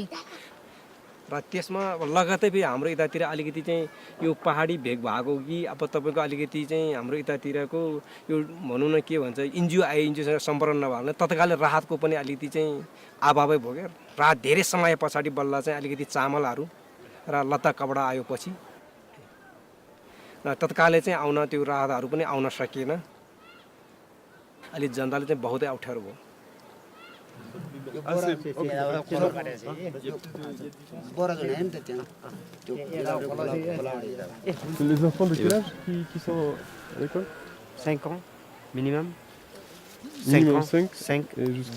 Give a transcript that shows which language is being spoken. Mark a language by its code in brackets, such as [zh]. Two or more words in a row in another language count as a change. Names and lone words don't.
[ne] र त्यसमा लगातार फेरि हाम्रो यतातिर अलिकति चाहिँ यो पहाडी भेग भएको कि अब तपाईँको अलिकति चाहिँ हाम्रो यतातिरको यो भनौँ न के भन्छ एनजिओ एनजिओसँग सम्पर्क नभएको भने तत्कालै राहतको पनि अलिकति चाहिँ अभावै भयो क्या। राहत धेरै समय पछाडि बल्ल चाहिँ अलिकति चामलहरू र लत्ता कपडा आयो पछि तत्कालै चाहिँ आउन त्यो राहतहरू पनि आउन सकिएन अलि जनताले चाहिँ बहुतै अप्ठ्यारो भयो [fr] Les enfants de quel âge qui sont à l'école? 5 ans minimum. 5 Minimum ans, 5 5, et jusqu'à